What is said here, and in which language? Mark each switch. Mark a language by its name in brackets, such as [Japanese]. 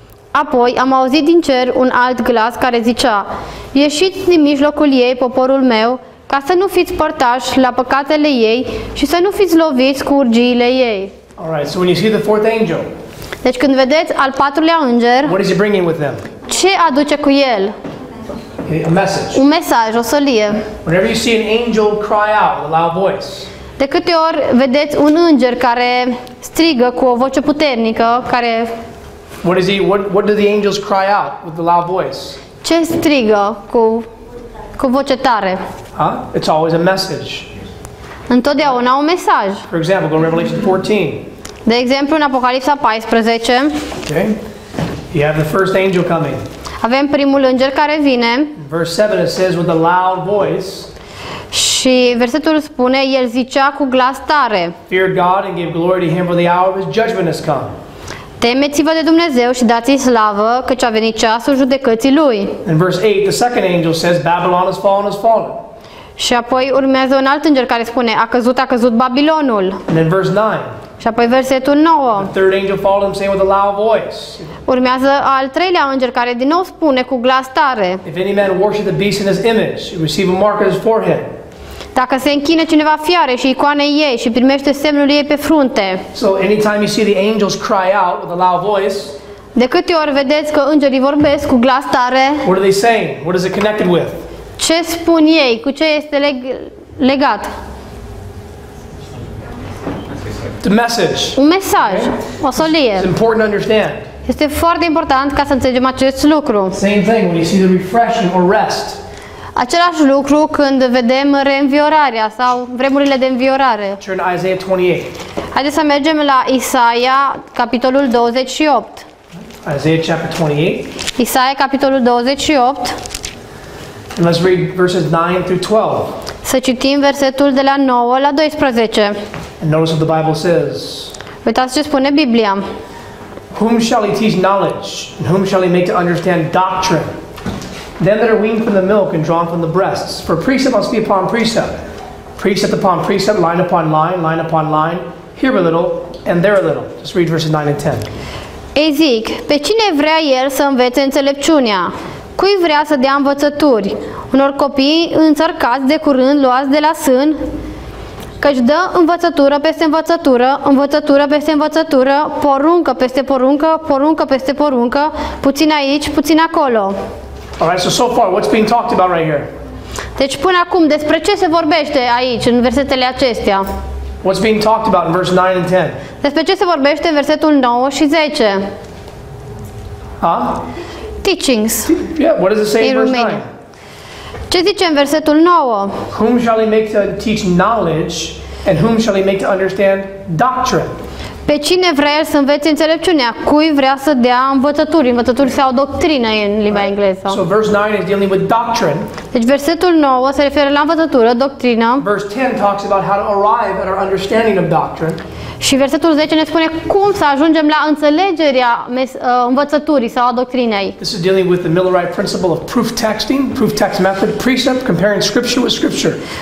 [Romanian] Apoi am auzit din cer un alt glas care zicea: ieșiți din mijlocul ei, poporul meu, ca să nu fiți părtași la păcatele ei și să nu fiți loviți cu urgiile ei. [English] Alright, so when you see the fourth angel, [Romanian] Deci când vedeți al patrulea înger, [English] what is he bringing with them? [Romanian] ce aduce cu el? [English] Okay, a message. [Romanian] un mesaj, o solie. [English] Whenever you see an angel cry out with a loud voice, [Romanian] De câte ori vedeți un înger care strigă cu o voce puternică, care [English] what do the angels cry out with the loud voice? [Romanian] ce strigă cu voce tare? [English] It's always a message. [Romanian] Întotdeauna un mesaj. [English] For example, go to Revelation 14. [Romanian] De exemplu, în Apocalipsa 14, [English] Okay? You have the first angel coming. [Romanian] avem primul înger care vine [English] In verse 7 it says with a loud voice, [Romanian] și versetul spune, el zicea cu glas tare: [English] fear God and give glory to him, for the hour of his judgment has come. [Romanian] Temeți-vă de Dumnezeu și dați-i slavă, căci a venit ceasul judecății lui. [English] In verse 8, the second angel says, Babylon has fallen, has fallen. [Romanian] Și apoi urmează un alt înger care spune: a căzut Babilonul. [English] And then verse 9, [Romanian] Și apoi versetul 9. [English] the third angel followed him, saying with a loud voice, [Romanian] Urmează al treilea înger care din nou spune cu glas tare: [English] if any man worship the beast in his image, he receive a mark on his forehead. [Romanian] dacă se închine cineva fiare și icoanei ei și primește semnul ei pe frunte. [English] So anytime you see the angels cry out with a loud voice, [Romanian] De câte ori vedeți că îngerii vorbesc cu glas tare, [English] what are they saying? What is it connected with? [Romanian] ce spun ei? Cu ce este legat? [English] The message. [Romanian] Un mesaj, o solie. [English] It's important to understand. [Romanian] Este foarte important ca să înțelegem acest lucru. [English] Same thing when you see the refreshing or rest. [Romanian] Același lucru când vedem reînviorarea sau vremurile de înviorare. [English] Turn to Isaiah 28. [Romanian] Haideți să mergem la Isaia, capitolul 28. [English] Isaiah chapter 28. [Romanian] Isaia, capitolul 28. [English] And let's read verses 9 through 12. [Romanian] Să citim versetul de la 9 la 12. [English] And notice what the Bible says. [Romanian] Uitați ce spune Biblia. [English] Whom shall he teach knowledge? And whom shall he make to understand doctrine? Them that are weaned from the milk and drawn from the breasts. For precept must be upon precept. Precept upon precept, line upon line, line upon line. Here a little, and there a little. Just read verses 9 and 10. [Romanian] Ei zic, pe cine vrea el să învețe înțelepciunea? Cui vrea să dea învățături? Unor copii înțărcați de curând luați de la sân? Căci dă învățătură peste învățătură, învățătură peste învățătură, poruncă peste poruncă, poruncă peste poruncă, puțin aici, puțin acolo. [English] Alright, so far, what's being talked about right here? [Romanian] Deci până acum, despre ce se vorbește aici, în versetele acestea? [English] What's being talked about in verse 9 and 10? [Romanian] Despre ce se vorbește în versetul 9 și 10? [English] Teachings. Yeah, what does it say in In verse Romania. 9? [Romanian] Ce zice în versetul 9? [English] Whom shall he make to teach knowledge, and whom shall he make to understand doctrine? [Romanian] Pe cine vrea el să învețe înțelepciunea? Cui vrea să dea învățături sau doctrină în limba engleză. [English] So verse 9 is dealing with doctrine. [Romanian] Deci versetul 9 se referă la învățătură, doctrină. [English] Verse 10 talks about how to arrive at our understanding of doctrine. [Romanian] Și versetul 10 ne spune cum să ajungem la înțelegerea învățăturii sau a doctrinei. [English] This is dealing with the Millerite principle of proof texting, proof text method, precept, comparing scripture with scripture.